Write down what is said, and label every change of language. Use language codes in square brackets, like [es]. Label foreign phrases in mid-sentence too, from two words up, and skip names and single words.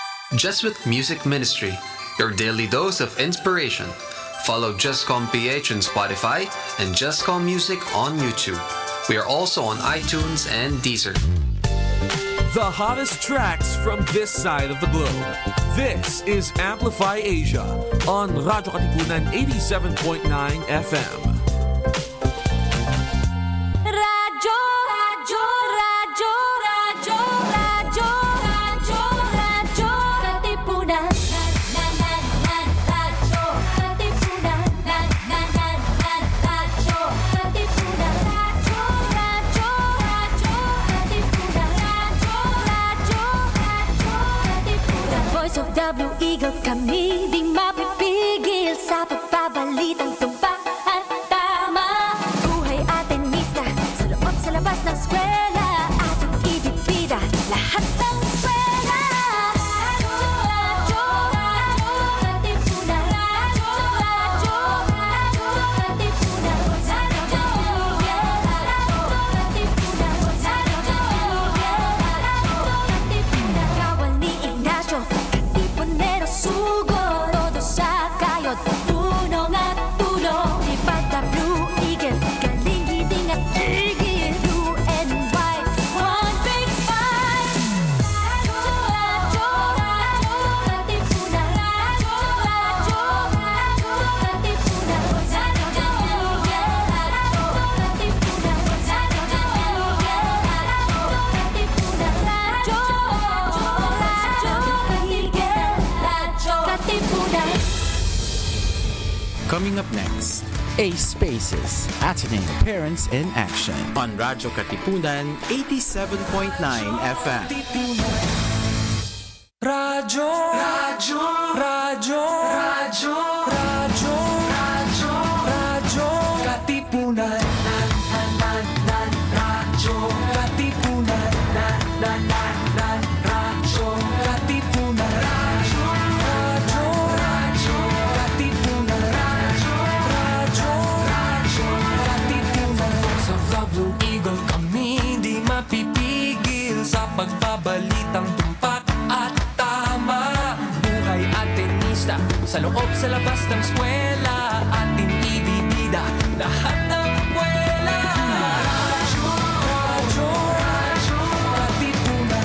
[en] Just with Music Ministry, your daily dose of inspiration. Follow Justcom PH on Spotify and Justcom Music on YouTube. We are also on iTunes and Deezer. The hottest tracks from this side of the globe. This is Amplify Asia on Radyo Katipunan 87.9 FM. [tl] Radyo, radyo, radyo, radyo, radyo, radyo, radyo, Katipunan. Radyo, Katipunan. Radyo, Katipunan. Radyo, radyo, radyo, Katipunan. Radyo, Katipunan. [en] Voice of W Eagle, [tl] kami di mapipigil sa pagbabalitang tumpak at tama. Buhay Atenista, sa loob sa labas ng eskwela, ating ibibida lahat ng eskwela. Radyo, radyo, Katipunan. Radyo, radyo, radyo, Katipunan. Radyo, Katipunan. Katipunan. Kawal ni Ignacio, Katipunero sugo, todo sa kayod, tulong at tulong. Lipad na Blue Eagle, galing giting at tigil. [en] Blue and white, one big fight. [tl] Radyo, radyo, radyo, Katipunan. Radyo, radyo, radyo, Katipunan. Radyo, Katipunan. Radyo, Katipunan. [en] Coming up next, ASPACes, Ateneo Parents in Action on Radyo Katipunan 87.9 FM. [tl] Radyo, radyo, radyo, radyo, radyo, radyo, radyo, Katipunan. Radyo, Katipunan. Radyo, Katipunan. Radyo, radyo, Katipunan. Radyo, Katipunan. [en] Voice of the Blue Eagle, [tl] kami di mapipigil sa pagbabalitang tumpak at tama. Buhay Atenista, sa loob sa labas ng eskwela, ating ibibida lahat ng eskwela. Radyo, radyo, radyo, Katipunan.